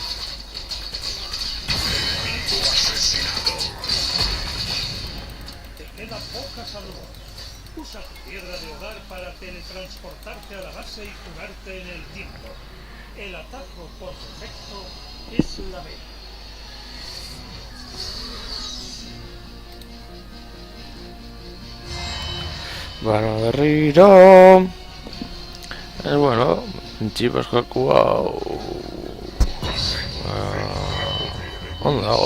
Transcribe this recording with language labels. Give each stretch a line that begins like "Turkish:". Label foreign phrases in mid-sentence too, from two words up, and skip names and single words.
Spanish: Enemigo asesinado. Te queda poca salud. Usa tu piedra de hogar para teletransportarte a la base y curarte en el tiempo. El atajo por defecto es la B.
Basque: Bueno, berriro. Bueno, txipas kakua. Ondo dago.